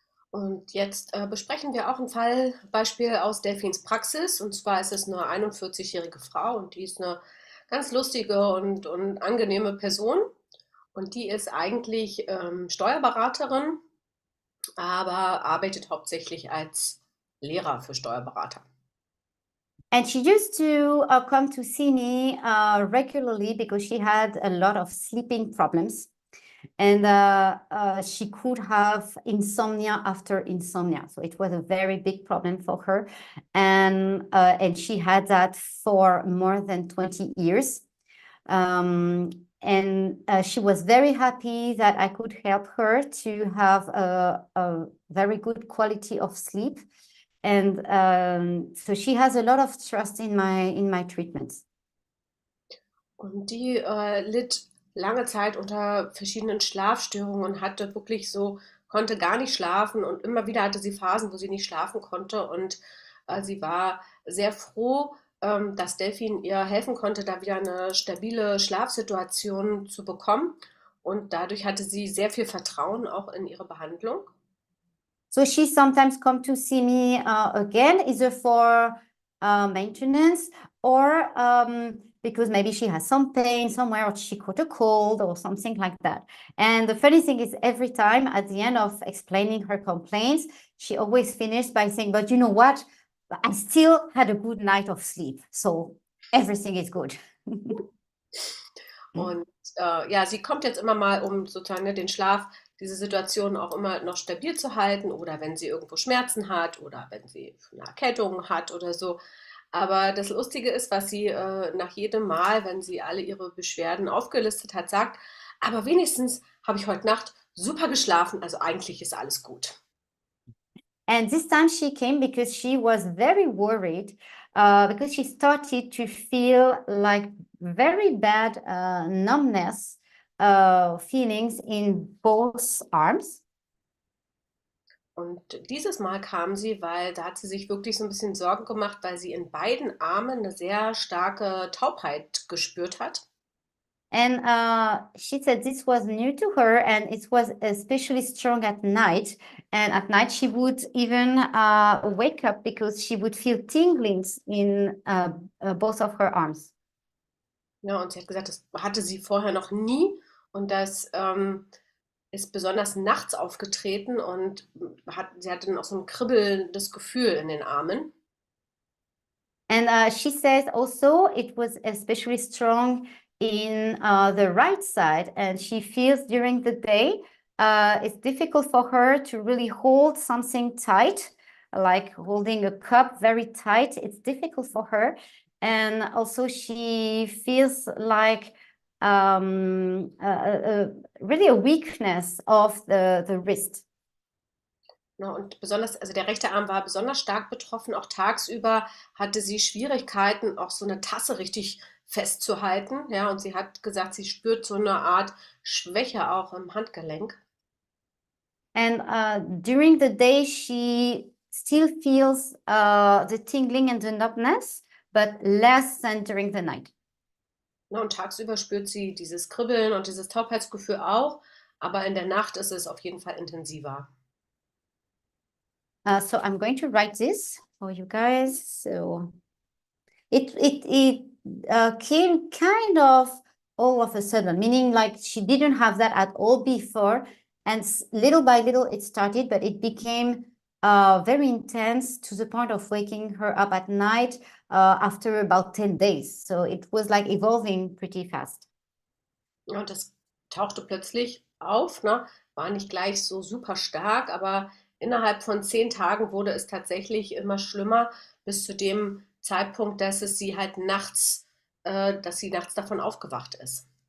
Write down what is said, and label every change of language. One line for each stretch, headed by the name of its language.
German: Und jetzt besprechen wir auch ein Fallbeispiel aus Delphins Praxis. Und zwar ist es eine 41-jährige Frau und die ist eine ganz lustige und angenehme Person. Und die ist eigentlich Steuerberaterin, aber arbeitet hauptsächlich als Lehrer für Steuerberater.
English: And she used to come to see me regularly because she had a lot of sleeping problems. And she could have insomnia after insomnia. So it was a very big problem for her. And she had that for more than 20 years. And she was very happy that I could help her to have a very good quality of sleep. And so she has a lot of trust in my treatments.
German: Und die litt lange Zeit unter verschiedenen Schlafstörungen und hatte wirklich so, konnte gar nicht schlafen und immer wieder hatte sie Phasen, wo sie nicht schlafen konnte und sie war sehr froh, dass Delphin ihr helfen konnte, da wieder eine stabile Schlafsituation zu bekommen und dadurch hatte sie sehr viel Vertrauen auch in ihre Behandlung.
English: So she sometimes come to see me again, either for maintenance or because maybe she has some pain somewhere or she caught a cold or something like that. And the funny thing is every time at the end of explaining her complaints, she always finished by saying, but you know what? I still had a good night of sleep. So everything is good.
German: Und ja, sie kommt jetzt immer mal, um sozusagen den Schlaf, diese Situation auch immer noch stabil zu halten oder wenn sie irgendwo Schmerzen hat oder wenn sie eine Erkältung hat oder so. Aber das Lustige ist, was sie nach jedem Mal, wenn sie alle ihre Beschwerden aufgelistet hat, sagt, aber wenigstens habe ich heute Nacht super geschlafen, also eigentlich ist alles gut.
English: And this time she came because she was very worried because she started to feel like very bad numbness feelings in both arms.
German: Und dieses Mal kam sie, weil da hat sie sich wirklich so ein bisschen Sorgen gemacht, weil sie in beiden Armen eine sehr starke Taubheit gespürt hat.
English: And she said this was new to her and it was especially strong at night. And at night she would even wake up because she would feel tinglings in both of her arms.
German: Ja, und sie hat gesagt, das hatte sie vorher noch nie und das ist besonders nachts aufgetreten und sie hatte dann auch so ein kribbelndes Gefühl in den Armen.
English: And she says also it was especially strong in the right side, and she feels during the day it's difficult for her to really hold something tight, like holding a cup very tight. It's difficult for her. And also she feels like really a weakness of the wrist.
German: Ja, und besonders, also der rechte Arm war besonders stark betroffen. Auch tagsüber hatte sie Schwierigkeiten, auch so eine Tasse richtig festzuhalten. Ja, und sie hat gesagt, sie spürt so eine Art Schwäche auch im Handgelenk.
English: And during the day, she still feels the tingling and the numbness, but less than during the night.
German: Ja, und tagsüber spürt sie dieses Kribbeln und dieses Taubheitsgefühl auch, aber in der Nacht ist es auf jeden Fall intensiver.
English: So I'm going to write this for you guys. So it came kind of all of a sudden, meaning like she didn't have that at all before. And little by little it started, but it became very intense to the point of waking her up at night after about 10 days. So it was like evolving pretty fast.
German: Ja, und das tauchte plötzlich auf, ne? War nicht gleich so super stark, aber innerhalb von 10 Tagen wurde es tatsächlich immer schlimmer, bis zu dem Zeitpunkt, dass es sie halt nachts, dass sie nachts davon aufgewacht ist.